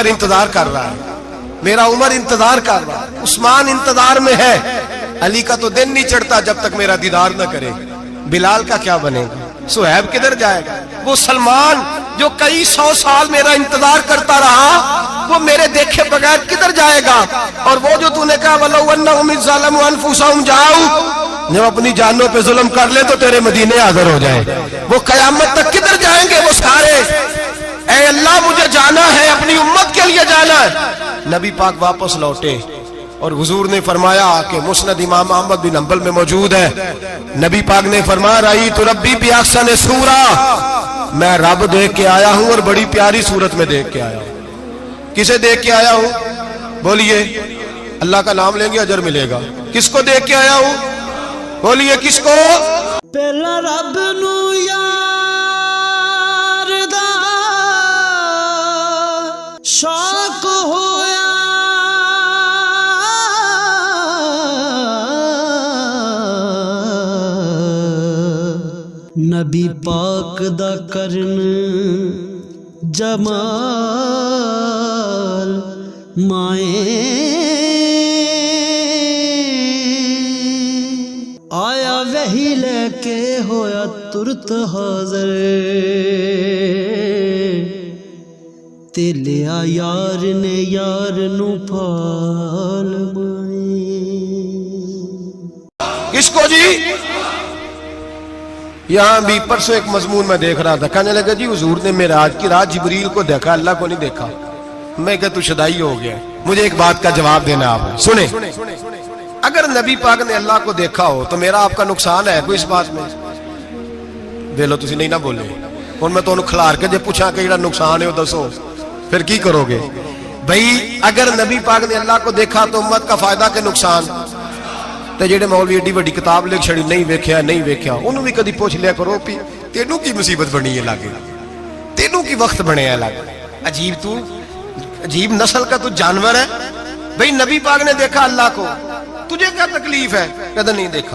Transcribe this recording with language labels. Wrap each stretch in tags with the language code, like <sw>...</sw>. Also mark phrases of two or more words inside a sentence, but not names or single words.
<ur>انتظار کر رہا ہے، میرا عمر انتظار کر رہا ہے، عثمان انتظار میں ہے، علی کا تو دن نہیں چڑھتا جب تک میرا دیدار نہ کرے، بلال کا کیا بنے گا، صہیب کدھر جائے گا، وہ سلمان جو کئی 100 سال میرا انتظار کرتا رہا وہ میرے دیکھے بغیر کدھر جائے گا، اور وہ جو تو نے کہا</ur> <ar>وَلَوْ أَنَّهُمْ إِذْ ظَلَمُوا أَنفُسَهُمْ جَاءُوا،</ar> <ur>جب اپنی جانوں پہ ظلم کر لے تو تیرے مدینے حاضر ہو جائیں، وہ قیامت تک کدھر جائیں گے وہ سارے، اے اللہ مجھے جانا ہے، اپنی امت کے لیے جانا ہے۔ نبی پاک واپس لوٹے اور حضور نے فرمایا کہ مسند امام احمد بن حنبل میں موجود ہے، نبی پاک نے فرمایا</ur> <ar>رأیت ربی بأحسن صورہ،</ar> <ur>میں رب دیکھ کے آیا ہوں اور بڑی پیاری صورت میں دیکھ کے آیا ہوں. کسے دیکھ کے آیا ہوں؟ بولیے. اللہ کا نام لیں گے اجر ملے گا. کس کو دیکھ کے آیا ہوں؟ بولیے کس کو؟</ur> <pa>پہلا رب نو یار دا شوق ہویا نبی پاک دا کرن جمال مائیں آیا وہی لے کے ہویا ترت حاضر تے لیا یار نے یار نو پھال مائیں.</pa> <ur>کس کو جی؟ یہاں بھی پرسوں ایک مضمون میں دیکھ رہا تھا, کہنے لگا جی حضور نے معراج کی رات جبریل کو دیکھا, اللہ کو نہیں دیکھا. میں کہا تو شدائی ہو گیا. مجھے ایک بات کا جواب دینا آپ سنیں. اگر نبی پاک نے اللہ کو دیکھا ہو تو میرا آپ کا نقصان ہے کوئی اس بات میں؟</ur> <pa>ویلو تسی نہیں نہ بولے اور میں تو انہوں کھلار کے جے پوچھا کہ جڑا نقصان ہے وہ دسو پھر کی کرو گے بھئی؟</pa> <ur>اگر نبی پاک نے اللہ کو دیکھا تو امت کا فائدہ کہ نقصان؟</ur> <pa>تے جڑے مولوی ایڈی وڈی کتاب لکھ چھڑی نہیں ویکھیا انہوں بھی کدی پوچھ لیا کرو پی تینوں کی مصیبت بنی ہے لاگے, تینوں کی وقت بنے ہے لاگے.</pa> <ur>عجیب نسل کا تو جانور ہے بھئی. نبی پاک نے دیکھا اللہ کو, تجھے کیا تکلیف ہے؟ کہتا نہیں دیکھا.</ur>